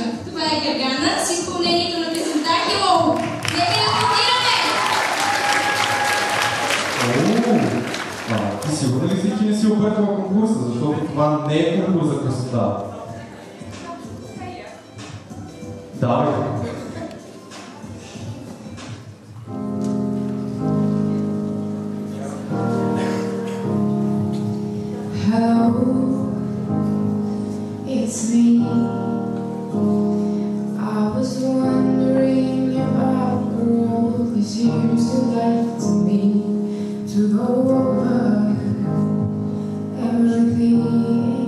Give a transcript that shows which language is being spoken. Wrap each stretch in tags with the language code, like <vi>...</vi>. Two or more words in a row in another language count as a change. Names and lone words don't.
<bg>Това е Гергана с изпълнението на песента Hello. Нека я аплодираме! Ти сигурна ли си, че не си объркала конкурса, защото това не е конкурс за красота? Давай.</bg> <en>It's me. I was wondering if I could all these years you left to me to go over everything.</en>